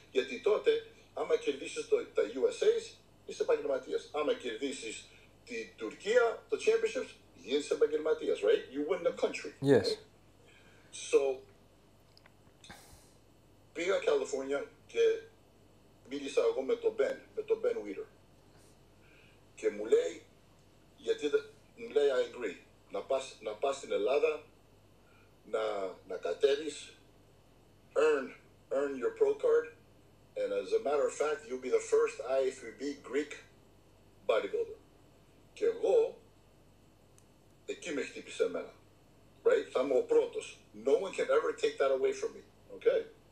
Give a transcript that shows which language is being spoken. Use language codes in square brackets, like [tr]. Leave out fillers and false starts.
[el] Γιατί τότε, άμα κερδίσεις τα USAs, είσαι επαγγελματίας. Άμα κερδίσεις τη Τουρκία, το Championships, γίνεις επαγγελματίας. [en] Right? You win the country. Yes. Right? [el] So, πήγα Καλιφόρνια και μίλησα εγώ με τον Ben Weider. Και μου λέει, μου λέει [en] I agree, [el] να πας στην Ελλάδα, να κατέβεις, [en] earn your pro card, and as a matter of fact, you'll be the first IFBB Greek bodybuilder. [el] Και εγώ, εκεί με χτύπησε εμένα, right? Θα είμαι ο πρώτος. [en] No one can ever take that away from me, okay?